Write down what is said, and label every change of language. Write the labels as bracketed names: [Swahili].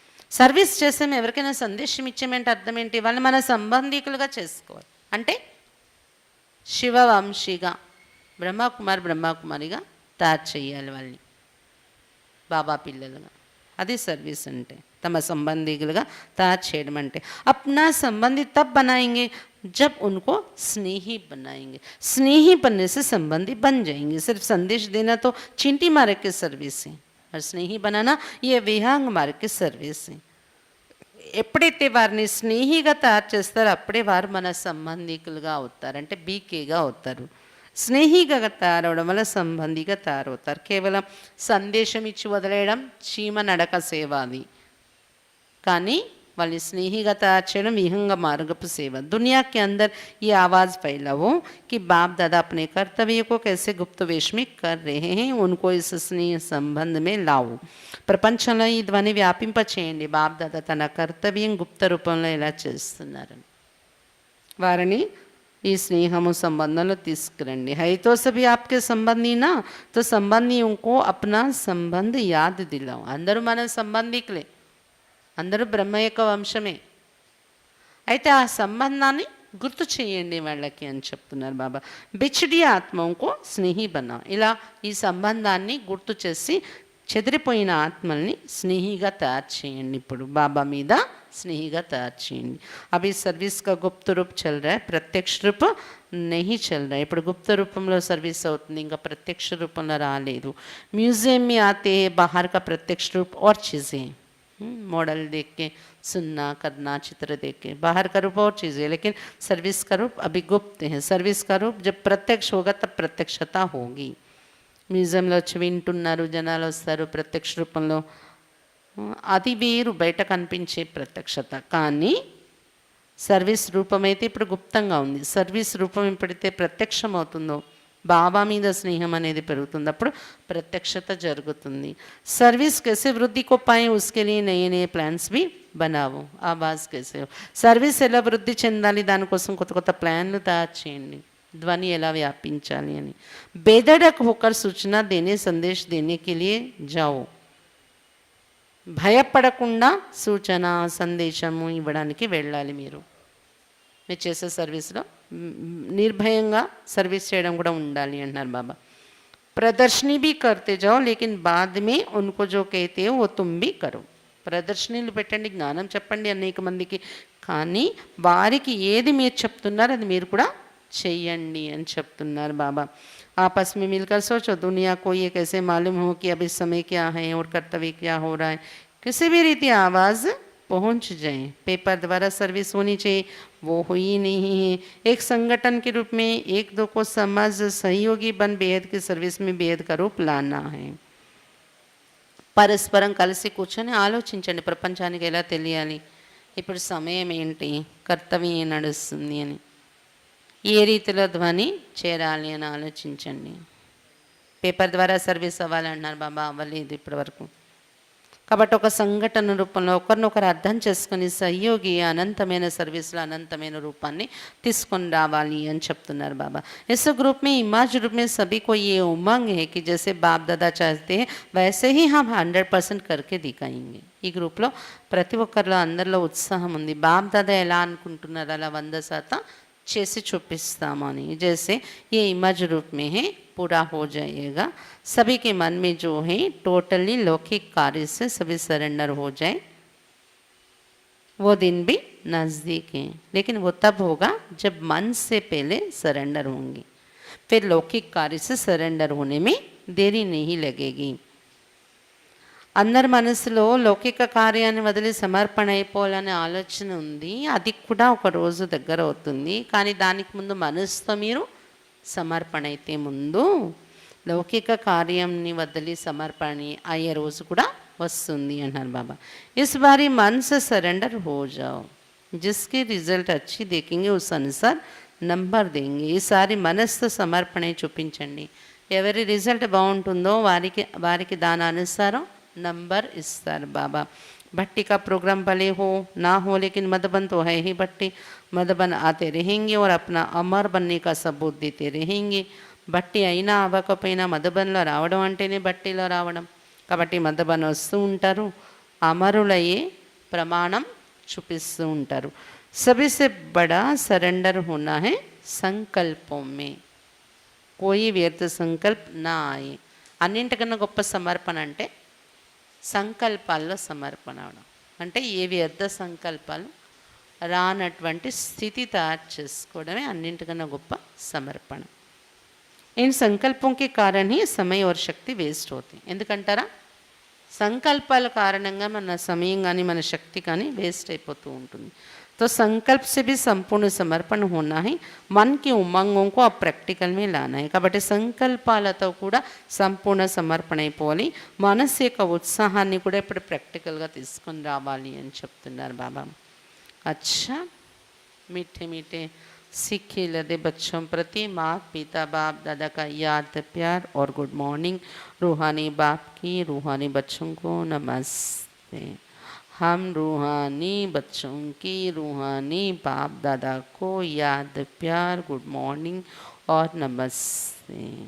[Telugu] Service చేసే ఎవరికైనా సందేశం ఇచ్చేమంటే అర్థం ఏంటి? వాళ్ళు మన సంబంధికులుగా చేసుకోవాలి. అంటే శివవంశీగా బ్రహ్మకుమారిగా తయారు చేయాలి వాళ్ళని, బాబా పిల్లలుగా. అది సర్వీస్ అంటే, తమ సంబంధికులుగా తయారు చేయడం అంటే. [Hindi] अपना संबंधी तब बनाएंगे जब उनको स्नेही बनाएंगे. स्नेही बनने से संबंधी बन जाएंगे. सिर्फ संदेश देना तो चींटी मार्ग की सर्विस है, और स्नेही बनाना ये विहंग मार्ग की सर्विस है. [Telugu] ఎప్పుడైతే వారిని స్నేహిగా తయారు చేస్తారో అప్పుడే వారు మన సంబంధికులుగా అవుతారు, అంటే బీకేగా అవుతారు. స్నేహిగా తయారవడం వల్ల సంబంధిగా తయారవుతారు. కేవలం సందేశం ఇచ్చి వదిలేయడం చీమ నడక సేవ అది, కానీ వాళ్ళని స్నేహిగా తయారు చేయడం విహంగ మార్గపు సేవ. [Hindi] दुनिया के अंदर ये आवाज़ फैलाओ कि बाप दादा अपने कर्तव्य को कैसे गुप्त वेश में कर रहे हैं, उनको इस स्नेह संबंध में लाओ. [Telugu] ప్రపంచంలో ఈ ధ్వని వ్యాపింపచేయండి. బాప్ దాదా తన కర్తవ్యం గుప్త రూపంలో ఎలా చేస్తున్నారని వారిని ఈ స్నేహము సంబంధంలో తీసుకురండి. [Hindi] है तो सभी आपके संबंधी ना, तो संबंधियों को अपना संबंध याद दिलाओ. [Telugu] అందరూ మన సంబంధికులే, అందరూ బ్రహ్మ యొక్క వంశమే. అయితే ఆ సంబంధాన్ని గుర్తు చేయండి వాళ్ళకి అని చెప్తున్నారు బాబా. బిచ్డి ఆత్మకు స్నేహి బనా. ఇలా ఈ సంబంధాన్ని గుర్తు చేసి చెదిరిపోయిన ఆత్మల్ని స్నేహిగా తయారు చేయండి. ఇప్పుడు బాబా మీద స్నేహిగా తయారు చేయండి. [Hindi] అవి సర్వీస్ కా గుప్త రూప్ చల్ రా, ప్రత్యక్ష రూప नहीं चल रहा है. [Telugu] ఇప్పుడు గుప్త రూపంలో సర్వీస్ అవుతుంది, ఇంకా ప్రత్యక్ష రూపంలో రాలేదు. [Hindi] म्यूजियम में आते हैं बाहर का प्रत्यक्ष रूप और चीज़ें, मॉडल देख के, सुनना करना, चित्र देख के। बाहर का रूप और चीज़ है, लेकिन सर्विस का रूप अभी गुप्त है। सर्विस का रूप जब प्रत्यक्ष होगा तब प्रत्यक्षता होगी। [Telugu] మ్యూజియంలో వచ్చి వింటున్నారు, జనాలు వస్తారు ప్రత్యక్ష రూపంలో, అది వేరు బయట కనిపించే ప్రత్యక్షత. కానీ సర్వీస్ రూపం అయితే ఇప్పుడు గుప్తంగా ఉంది. సర్వీస్ రూపం ఎప్పుడైతే ప్రత్యక్షం అవుతుందో, బాబా మీద స్నేహం అనేది పెరుగుతుంది, అప్పుడు ప్రత్యక్షత జరుగుతుంది. [Hindi] సర్వీస్ कैसे वृद्धि को पाएं उसके लिए नए नए प्लान्स भी बनाओ. आवाज़ कैसे हो, [Telugu] సర్వీస్ ఎలా వృద్ధి చెందాలి దానికోసం కొత్త కొత్త ప్లాన్లు తయారు చేయండి. ध्वनि ఎలా వ్యాపించాలి అని. [Hindi] बेधड़क होकर सूचना देने, संदेश देने के लिए जाओ. [Telugu] భయపడకుండా సూచన సందేశము ఇవ్వడానికి వెళ్ళాలి. మీరు చేసే సర్వీస్లో నిర్భయంగా సర్వీస్ చేయడం కూడా ఉండాలి అంటున్నారు బాబా. [Hindi] ప్రదర్శनी भी करते जाओ लेकिन बाद में उनको जो कहते हो वो तुम भी करो. [Telugu] ప్రదర్శనలు పెట్టండి, జ్ఞానం చెప్పండి అనేక మందికి, కానీ వారికి ఏది మీరు చెప్తున్నారు అది మీరు కూడా చెయ్యండి అని చెప్తున్నారు బాబా. [Hindi] आपस में मिलकर सोचो, दुनिया को ये कैसे मालूम हो कि अभी समय क्या है और कर्तव्य क्या हो रहा है. किसी भी रीति आवाज़ पहुंच जाए. पेपर द्वारा सर्विस होनी चाहिए, वो हुई नहीं है. एक संगठन के रूप में एक दो को समझ सहयोगी बन बेहद की सर्विस में बेहद का रूप लाना है. [Telugu] పరస్పరం కలిసి కూర్చొని ఆలోచించండి, ప్రపంచానికి ఎలా తెలియాలి, ఇప్పుడు సమయం ఏంటి, కర్తవ్యం ఏం నడుస్తుంది అని, ఏ రీతిలో ధ్వని చేరాలి అని ఆలోచించండి. పేపర్ ద్వారా సర్వీస్ అవ్వాలన్నారు బాబా, అవ్వలేదు ఇప్పటి వరకు. కాబట్టి ఒక సంఘటన రూపంలో ఒకరినొకరు అర్థం చేసుకుని సహయోగి అనంతమైన సర్వీస్లో అనంతమైన రూపాన్ని తీసుకొని రావాలి అని చెప్తున్నారు బాబా. [Hindi] इस ग्रुप में इमाज रूप में सभी को ये उमंग है कि जैसे बाप दादा चाहते हैं वैसे ही हम 100% करके दिखाएंगे. [Telugu] ఈ గ్రూప్లో ప్రతి ఒక్కరిలో అందరిలో ఉత్సాహం ఉంది. బాప్ దాదా ఎలా అనుకుంటున్నారు అలా 100% చేసి చూపిస్తామని. [Hindi] जैसे ये इमेज रूप में है पूरा हो जाएगा. सभी के मन में जो है टोटली लौकिक कार्य से सभी सरेंडर हो जाए. वो दिन भी नज़दीक है, लेकिन वो तब होगा जब मन से पहले सरेंडर होंगे. फिर लौकिक कार्य से सरेंडर होने में देरी नहीं लगेगी. [Telugu] అందరి మనసులో లౌకిక కార్యాన్ని వదిలి సమర్పణ అయిపోవాలనే ఆలోచన ఉంది. అది కూడా ఒక రోజు దగ్గర అవుతుంది. కానీ దానికి ముందు మనసుతో మీరు సమర్పణ అయితే ముందు లౌకిక కార్యంని వదిలి సమర్పణ అయ్యే రోజు కూడా వస్తుంది అన్నారు బాబా. [Hindi] इस बारी मन से सरेंडर हो जाओ. जिसकी रिजल्ट अच्छी देखेंगे उस अनुसार నంబర్ देंगे. [Telugu] ఈసారి మనస్సు సమర్పణ చూపించండి. ఎవరి రిజల్ట్ బాగుంటుందో వారికి దాని అనుసారం [Hindi] नंबर इस्तार बाबा. भट्टी का प्रोग्राम भले हो ना हो, लेकिन मधुबन तो है ही भट्टी. मधुबन आते रहेंगे और अपना अमर बनने का सबूत देते रहेंगे. [Telugu] భట్టి అయినా అవ్వకపోయినా మధుబన్లో రావడం అంటేనే భట్టిలో రావడం. కాబట్టి మధుబన్ వస్తూ ఉంటారు, అమరులయ్యే ప్రమాణం చూపిస్తూ ఉంటారు. [Hindi] सभी से बड़ा सरेंडर होना है संकल्पों में. कोई व्यर्थ संकल्प ना आए. [Telugu] అన్నింటికన్నా గొప్ప సమర్పణ అంటే సంకల్పాల్లో సమర్పణ అవడం. అంటే ఏ వ్యర్థ సంకల్పాలు రానటువంటి స్థితి తయారు చేసుకోవడమే అన్నింటికన్నా గొప్ప సమర్పణ. [Hindi] इन संकल्पों के कारण ही समय और शक्ति वेस्ट होती. [Telugu] ఎందుకంటారా, సంకల్పాల కారణంగా మన సమయం కానీ మన శక్తి కానీ వేస్ట్ అయిపోతూ ఉంటుంది. [Hindi] तो संकल्प से भी संपूर्ण समर्पण होना है. मन की उमंगों को अब प्रैक्टिकल में लाना है. [Telugu] కాబట్టి సంకల్పాలతో కూడా సంపూర్ణ సమర్పణ అయిపోవాలి. మనసు యొక్క ఉత్సాహాన్ని కూడా ఇప్పుడు ప్రాక్టికల్గా తీసుకొని రావాలి అని చెప్తున్నారు బాబా. [Hindi] अच्छा मीठे मीठे सीखे लदे बच्चों प्रति माँ पिता बाप दादा का याद प्यार और गुड मॉर्निंग. रूहानी बाप की रूहानी बच्चों को नमस्ते. हम रूहानी बच्चों की रूहानी बाप दादा को याद प्यार गुड मॉर्निंग और नमस्ते.